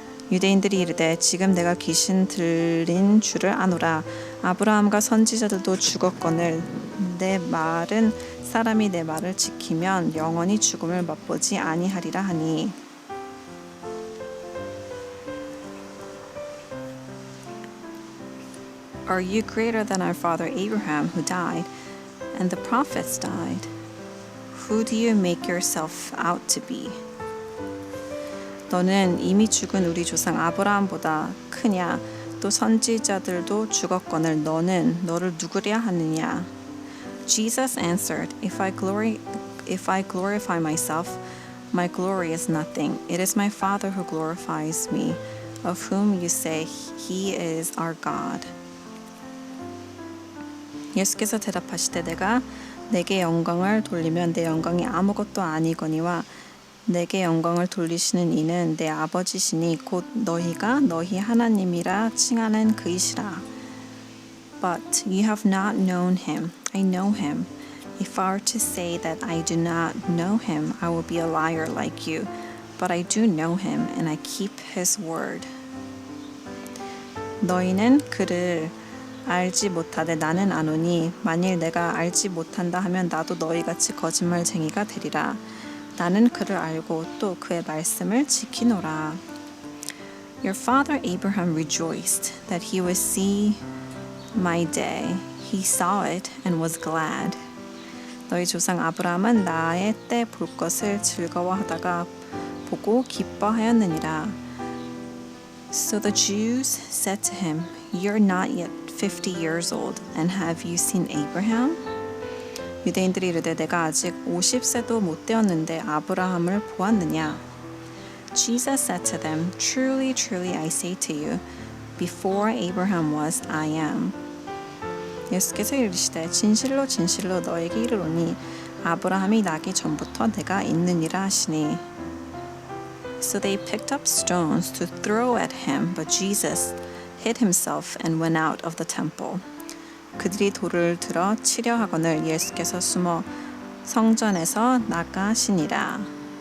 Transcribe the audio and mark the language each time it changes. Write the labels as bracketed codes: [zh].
[ko] 유대인들이 이르되 지금 내가 귀신 들린 줄을 아노라. 아브라함과 선지자들도 죽었거늘 내 말은 사람이 내 말을 지키면 영원히 죽음을 맛보지 아니하리라 하니. [en] Are you greater than our father Abraham, who died, and the prophets died? Who do you make yourself out to be? [ko] 너는 이미 죽은 우리 조상 아브라함보다 크냐? 또 선지자들도 죽었거늘 너는 너를 누구랴 하느냐? [en] Jesus answered, If I glorify myself, my glory is nothing. It is my Father who glorifies me, of whom you say he is our God. [ko] 예수께서 대답하시되 내가 내게 영광을 돌리면 내 영광이 아무것도 아니거니와 내게 영광을 돌리시는 이는 내 아버지시니 곧 너희가 너희 하나님이라 칭하는 그이시라. [en] But you have not known him. I know him. If I were to say that I do not know him, I will be a liar like you. But I do know him, and I keep his word. [ko] 너희는 그를 알지 못하되 나는 아노니 만일 내가 알지 못한다 하면 나도 너희같이 거짓말쟁이가 되리라. 나는 그를 알고 또 그의 말씀을 지키노라. [en] Your father Abraham rejoiced that he would see my day. He saw it and was glad. [ko] 너희 조상 아브라함은 나의 때 볼 것을 즐거워하다가 보고 기뻐하였느니라. [en] So the Jews said to him, You're not yet 50 years old, and have you seen Abraham? [ko] 유대인들이 이르되 내가 아직 50세도 못 되었는데 아브라함을 보았느냐? [en] Jesus said to them, Truly, truly, I say to you, before Abraham was, I am. [ko] 예수께서 이르시되 진실로 진실로 너에게 이르노니 아브라함이 나기 전부터 내가 있느니라 하시니. [en] So they picked up stones to throw at him, but Jesus hid himself and went out of the temple. [ko] 그들이 돌을 들어 치려 하거늘 예수께서 숨어 성전에서 나가시니라.